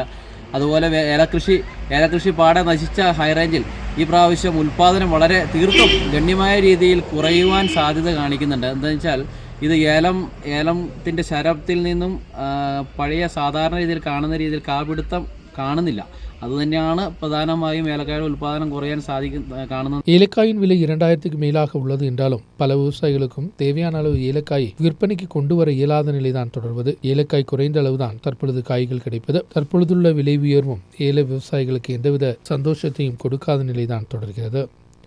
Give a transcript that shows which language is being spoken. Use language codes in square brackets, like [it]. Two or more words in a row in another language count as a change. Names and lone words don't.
[ml] അതുപോലെ ഏലകൃഷി പാടെ നശിച്ച ഹൈറേഞ്ചിൽ ഈ പ്രാവശ്യം ഉൽപ്പാദനം വളരെ തീർത്തും ഗണ്യമായ രീതിയിൽ കുറയുവാൻ സാധ്യത കാണിക്കുന്നുണ്ട്. എന്താണെന്ന് വെച്ചാൽ ഇത് ഏലത്തിൻ്റെ ശരത്തിൽ നിന്നും പഴയ സാധാരണ രീതിയിൽ കാണുന്ന രീതിയിൽ കാപിടുത്തം കാണുന്നില്ല. അതുതന്നെയാണ് പ്രധാനമായും ഏലക്കായുടെ ഉൽപ്പാദനം കുറയാൻ കാണുന്നത്. [ta] ஏலக்காயின் விலை 2000க்கு மேலாக உள்ளது என்றாலும் பல விவசாயிகளுக்கும் தேவையான அளவு ஏலக்காயை விற்பனைக்கு கொண்டு வர இயலாத நிலைதான் தொடர்வது. ஏலக்காய் குறைந்த அளவுதான் தற்பொழுது காய்கள் கிடைப்பது. தற்பொழுதுள்ள விலை உயர்வும் ஏல விவசாயிகளுக்கு எந்தவித சந்தோஷத்தையும் கொடுக்காத நிலைதான் தொடர்கிறது.